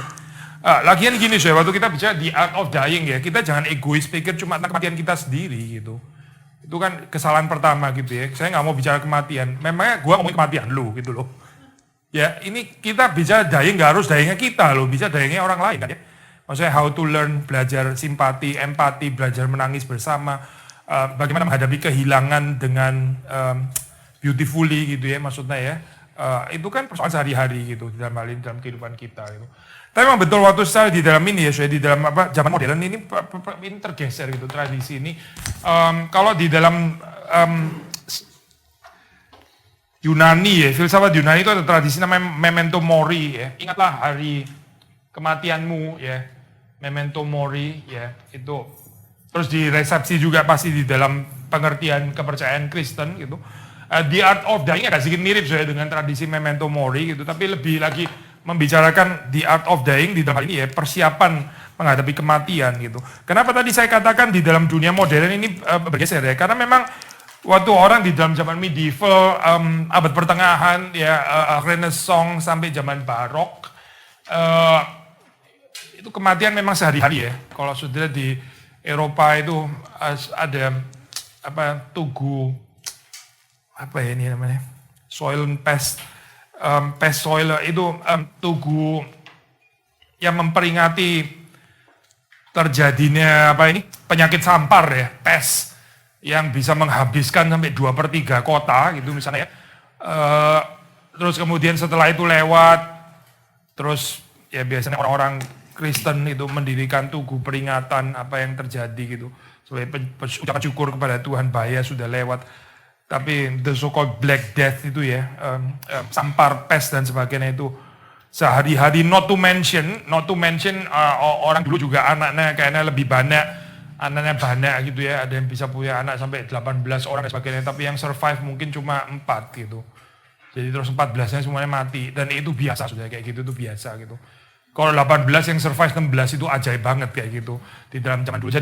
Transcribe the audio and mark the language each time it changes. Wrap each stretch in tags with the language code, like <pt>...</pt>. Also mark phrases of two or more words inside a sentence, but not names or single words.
<id>Lagian gini waktu kita bicara The Art of Dying ya, kita jangan egois pikir cuma tentang kematian kita sendiri gitu. Itu kan kesalahan pertama gitu ya. Saya nggak mau bicara kematian, memangnya gue ngomongin kematian lu gitu loh. Ya ini kita bicara dying, nggak harus dyingnya kita loh, bisa dyingnya orang lain kan ya.</id> <en>Maksudnya how to learn,</en> <id>belajar simpati, empati, belajar menangis bersama, bagaimana menghadapi kehilangan dengan beautifully gitu ya maksudnya ya. Itu kan persoalan sehari-hari gitu dalam hal ini, dalam kehidupan kita gitu. Tapi memang betul waktu saya di dalam ini ya, di dalam zaman modern ini tergeser gitu tradisi ini. Kalau di dalam Yunani ya, filsafat Yunani itu ada tradisi namanya</id> <la>memento mori</la> <id>ya. Ingatlah hari kematianmu ya,</id> <la>memento mori</la> <id>ya, itu. Terus di resepsi juga pasti di dalam pengertian kepercayaan Kristen gitu. The Art of Dying agak sedikit mirip dengan tradisi</id> <la>memento mori</la> <id>gitu, tapi lebih lagi membicarakan The Art of Dying di dalam ini ya, persiapan menghadapi kematian gitu. Kenapa tadi saya katakan di dalam dunia modern ini bergeser ya, karena memang waktu orang di dalam zaman medieval, abad pertengahan ya, Renaissance sampai zaman barok, itu kematian memang sehari-hari ya. Kalau saudara di Eropa itu ada tugu apa ya ini namanya, soil pest soil itu tugu yang memperingati terjadinya penyakit sampar ya, pest yang bisa menghabiskan sampai 2/3 kota gitu misalnya ya. Terus kemudian setelah itu lewat, terus ya biasanya orang-orang Kristen itu mendirikan tugu peringatan apa yang terjadi gitu, sebagai ucapan syukur kepada Tuhan, bahaya sudah lewat. Tapi</id> <en>the so-called Black Death</en> <id>itu ya, sampar, pest dan sebagainya itu sehari-hari,</id> <en>not to mention</en> <id>orang dulu juga anaknya kayaknya lebih banyak, anaknya banyak gitu ya, ada yang bisa punya anak sampai 18 orang dan sebagainya, tapi yang survive mungkin cuma 4 gitu. Jadi terus 14-nya semuanya mati, dan itu biasa sudah kayak gitu, itu biasa gitu. Kalau 18 yang survive 16 itu ajaib banget kayak gitu di dalam zaman dulu.</id>